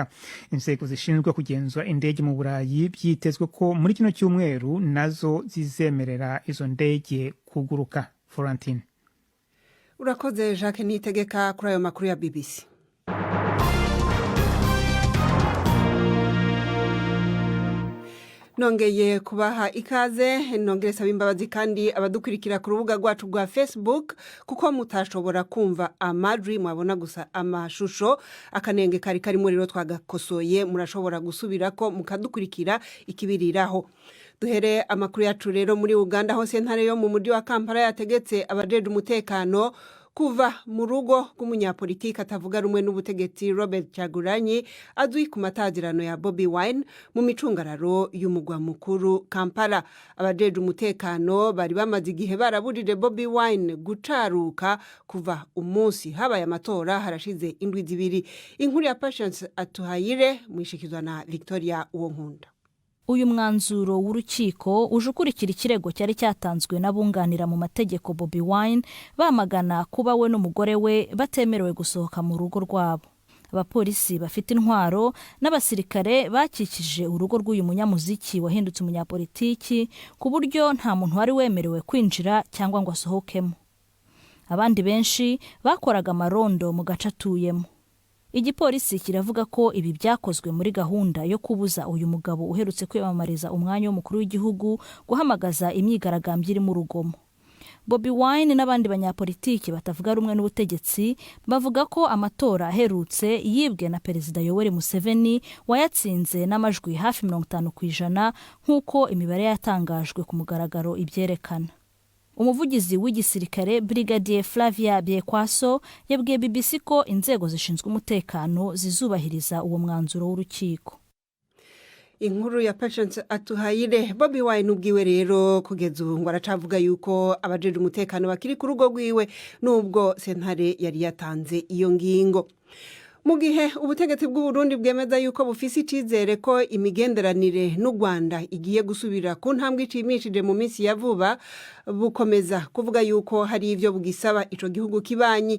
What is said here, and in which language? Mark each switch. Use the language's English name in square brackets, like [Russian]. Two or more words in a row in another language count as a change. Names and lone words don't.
[Kinyarwanda] Inzego zishinzwe kugenzura indege mu Burayi byitezwe ko muri kino cyumweru nazo zizemerera izo ndege kuguruka. Florentine. [Rundi] Urakoze Jacques Nitegeka kuri ayo makuru ya BBC. Nongeye kubaha ikaze, nongere saba imbabazi kandi abadukurikira ku rubuga rwacu rwa Facebook kuko mutashobora kumva amajwi, mwabona gusa amashusho. Akanenge kari muri rero twagakosoye, murashobora gusubira ko mukadukurikira ikibiriraho. Duhere amakuru yacu rero muri Uganda, aho sentare yo mu mujyi wa Kampala yategetse abajeje umutekano kuva mu rugo rw'umunyapolitiki atavuga rumwe n'ubutegetsi Robert Kyagulanyi azwi ku matazirano ya Bobi Wine mu micungararo y'umugwa mukuru Kampala. Abajeje umutekano bari bamaze igihe baraburije Bobi Wine gucaruka kuva umunsi habaye amatora harashize indwi zibiri. Inkuru ya Patience Atuhayire mwishikizwa na Victoria Uwonkunda. [Kinyarwanda] Uyu mwanzuro w'urukiko uje ukurikira ikirego cyari cyatanzwe n'abunganira mu mategeko Bobi Wine bamagana kuba we n'umugore we batemerewe gusohoka mu rugo rwabo. Abapolisi bafite intwaro n'abasirikare bakikije urugo rw'uyu munyamuziki wahindutse umunyapolitiki ku buryo nta muntu wari wemerewe kwinjira cyangwa ngo asohokemo. Abandi benshi bakoraga amarondo mu gace atuyemo. Igipolisi kiravuga ko ibi byakozwe muri gahunda yo kubuza uyu mugabo uherutse kwiyamamariza umwanya w'umukuru w'igihugu guhamagaza imyigaragambyo irimo urugomo. Bobi Wine n'abandi banyapolitiki batavuga rumwe n'ubutegetsi bavuga ko amatora aherutse yibwe na Perezida Yoweri Museveni wayatsinze n'amajwi hafi 50% nk'uko imibare yatangajwe ku mugaragaro ibyerekana. Umuvugizi w'igisirikare Brigadier Flavia Byekwaso yabwiye BBC ko inzego zishinzwe umutekano zizubahiriza uwo mwanzuro w'urukiko. [Rundi] Inkuru ya Patience Atuhayire. Bobi Wine ubwiwe rero kugeza ubu ngo aracavuga yuko abajeje umutekano bakiri ku rugo rwiwe nubwo sentare yari yatanze iyo ngingo. Mu gihe ubutegetsi bw'u Burundi bwemeza yuko bufise icizere ko imigenderanire n'u Rwanda igiye gusubira ku ntambwe ishimishije mu minsi ya vuba, bukomeza kuvuga yuko hari ivyo bugisaba ico gihugu kibanyi.